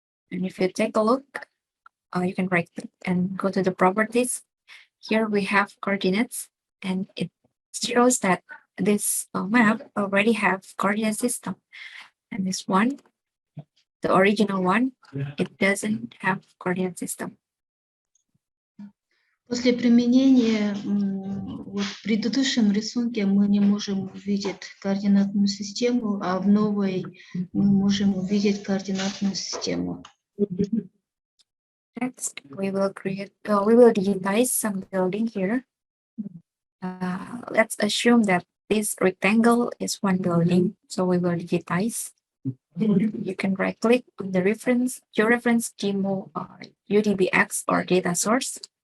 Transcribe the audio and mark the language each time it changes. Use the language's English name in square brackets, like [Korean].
[English] And if you take a look, you can right click and go to the properties. Here we have coordinates, and it shows that this map already have coordinate system. And this one, the original one, it doesn't have coordinate system. [Russian] После применения вот в предыдущем рисунке мы не можем увидеть координатную систему, а в новой мы можем увидеть координатную систему. [English] Next, we will digitize some building here. Let's assume that this rectangle is one building, so we will digitize. You can right click on the reference, Geo-Reference, GMO, UDBX or data source.